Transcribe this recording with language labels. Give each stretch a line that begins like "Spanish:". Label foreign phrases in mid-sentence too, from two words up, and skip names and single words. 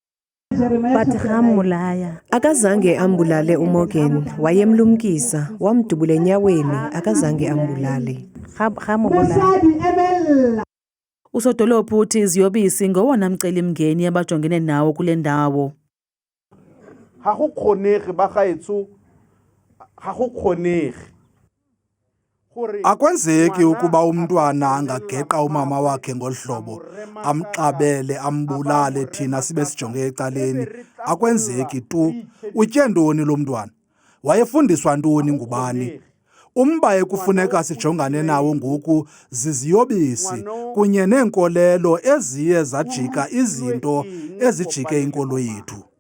Xhosa: Akazange ambulale uMorgan, wayemlumkisa, wamdubula enyaweni, akazange ambulale. Usodolophu uthi iziyobisi ngowona mcelimngeni abajongene nawo kule ndawo.
Tswana: Ha go kgonege ba gaetso, ha go kgonege.
Xhosa: Akwenzeki ukuba umntwana angageqa umama wakhe ngohlobo, amxabele, ambulale thina sibe sijonge ecaleni. Akwenzeki tu. Utye ntoni lo mntwana? Wayefundiswa ntoni ngubani? Umba ekufuneka sijongane nawo ngoku ziziyobisi kunye neenkolelo eziye zajika izinto ezijike inkolo yethu.